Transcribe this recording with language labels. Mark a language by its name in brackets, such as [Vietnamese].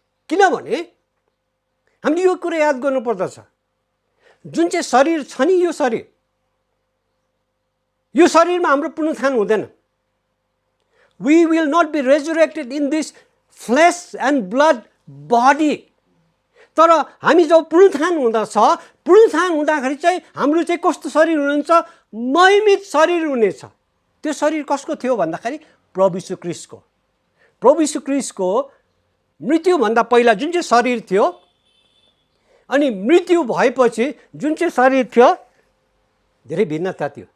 [Nepali] किनभने हामीले यो कुरा याद गर्नुपर्दछ, जुन चाहिँ शरीर छ नि यो शरीरमा हाम्रो पुनरुत्थान हुँदैन. [English] We will not be resurrected in this flesh and blood body. [Nepali] तर हामी जब पुनरुत्थान हुँदछ, पुनरुत्थान हुँदाखेरि चाहिँ हाम्रो चाहिँ कस्तो शरीर हुनुहुन्छ? महिमित शरीर हुनेछ. त्यो शरीर कसको थियो भन्दाखेरि प्रभु यीशु ख्रीष्टको. प्रभु यीशु ख्रीष्टको मृत्युभन्दा पहिला जुन चाहिँ शरीर थियो अनि मृत्यु भएपछि जुन चाहिँ शरीर थियो धेरै भिन्नता थियो.